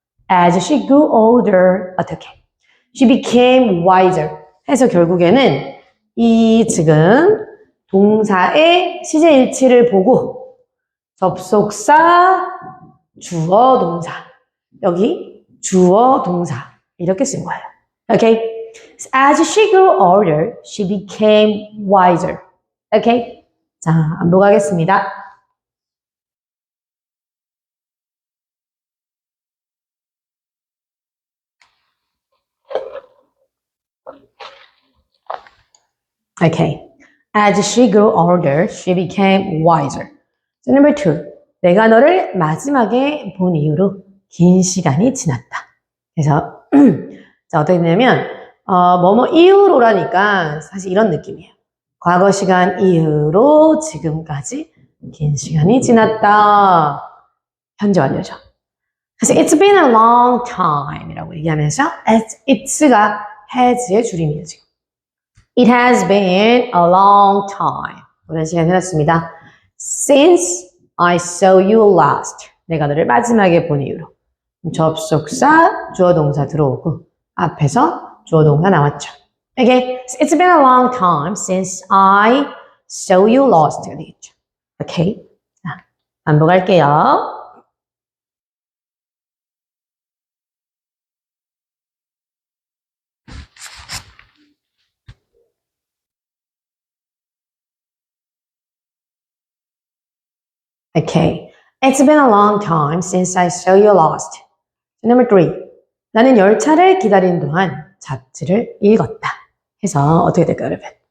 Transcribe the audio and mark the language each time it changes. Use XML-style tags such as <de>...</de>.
<en>As she grew older.</en> <ko>어떻게?</ko> <en>She became wiser.</en> <ko>해서 결국에는 이 지금 동사의 시제일치를 보고 접속사, 주어, 동사. 여기 주어, 동사. 이렇게 쓴 거예요. Okay?</ko> <en>As she grew older, she became wiser.</en> <ko>Okay? 자, 반복하겠습니다. Okay.</ko> <en>As she grew older, she became wiser. So number 2.</en> <ko>내가 너를 마지막에 본 이후로 긴 시간이 지났다. 그래서 자, 어떻게 되냐면 뭐뭐 이후로라니까 사실 이런 느낌이에요. 과거 시간 이후로 지금까지 긴 시간이 지났다. 현재 완료죠. 그래서</ko> <en>it's been a long time</en> <ko>이라고 얘기하면서 it's가 has의 줄임이에요, 지금.</ko> <en>It has been a long time.</en> <ko>오랜 시간이 지났습니다.</ko> <en>Since I saw you last.</en> <ko>내가 너를 마지막에 본 이후로. 접속사, 주어 동사 들어오고 앞에서 주어 동사 나왔죠.</ko> <en>Okay, it's been a long time since I saw you last.</en> <ko>되겠죠. Okay, 자, 반복할게요.</ko> <en>Okay, it's been a long time since I saw you last. Number 3.</en> <ko>나는 열차를 기다리는 동안 잡지를 읽었다. 해서 어떻게 될까요, 여러분?</ko>